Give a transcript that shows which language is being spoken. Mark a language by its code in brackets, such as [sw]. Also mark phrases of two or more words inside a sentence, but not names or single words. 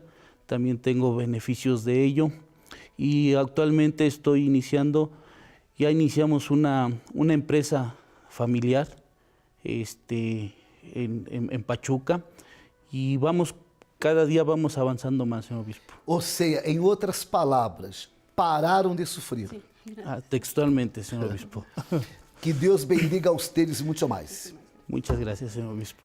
[es] También tengo beneficios de ello. Y actualmente ya iniciamos una empresa familiar en Pachuca y cada día vamos avanzando más, señor obispo. [pt] Ou seja, em outras palavras, pararam de sofrer. [es] Sí. Textualmente, señor obispo. [pt] Que Deus bendiga a ustedes muito mais. [es] Muchas gracias, señor obispo.